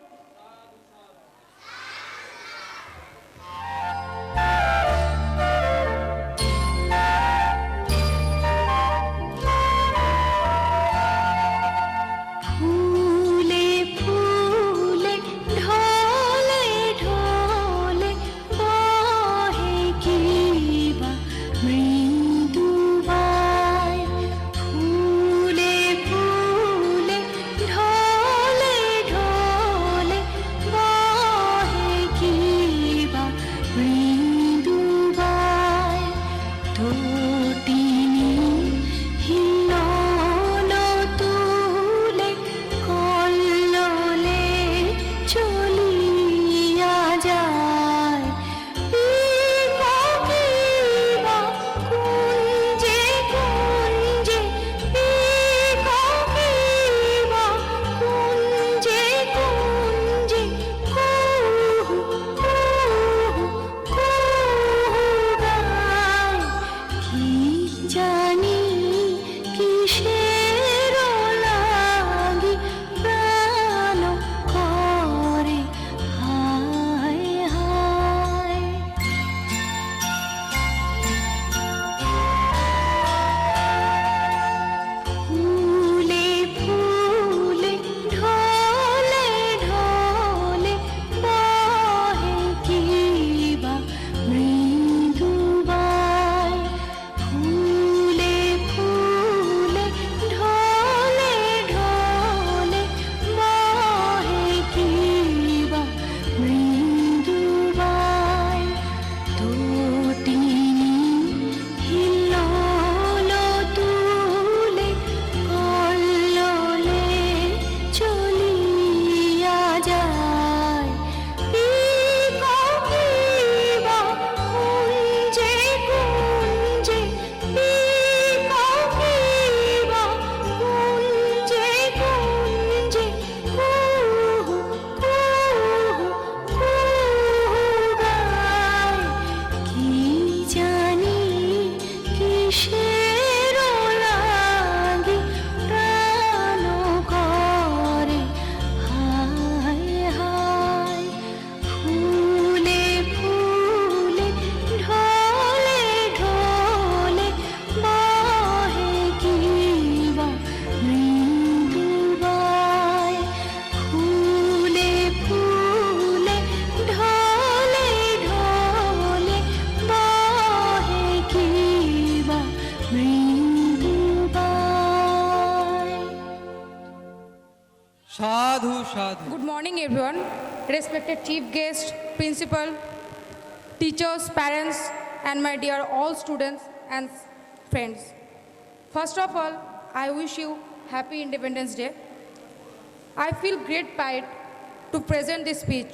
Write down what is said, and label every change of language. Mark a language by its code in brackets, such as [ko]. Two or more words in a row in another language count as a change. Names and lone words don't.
[bn] ফুলে ফুলে ঢলে ঢলে বহে কিবা মৃদু বায়। ফুলে ফুলে ঢলে ঢলে বহে কিবা মৃদু বায়। তটিনী হিলল তুলে কল্লোলে চলিয়া যায়। কিবা কিবা কুঞ্জে কুঞ্জে, কিবা কিবা কুঞ্জে কুঞ্জে, কুহু কুহু কুহু গায়। কি জানি কিসের লাগি প্রাণ করে হায় হায়। ফুলে ফুলে ঢলে ঢলে বহে কিবা মৃদু বায়। ফুলে ফুলে ঢলে ঢলে বহে কিবা মৃদু বায়। তটিনী হিলল তুলে কল্লোলে চলিয়া যায়। কিবা কিবা কুঞ্জে কুঞ্জে, কিবা কিবা কুঞ্জে কুঞ্জে, কুহু কুহু কুহু গায়। কি জানি কিসের লাগি প্রাণ করে হায় হায়। ফুলে ফুলে ঢলে ঢলে বহে কিবা মৃদু বায়। ফুলে ফুলে ঢলে ঢলে বহে কিবা মৃদু বায়। সাধু সাধু। [en] Good morning, everyone. Respected chief guest, principal, teachers, parents, and my dear all students and friends. First of all, I wish you happy Independence Day. I feel great pride to present this speech.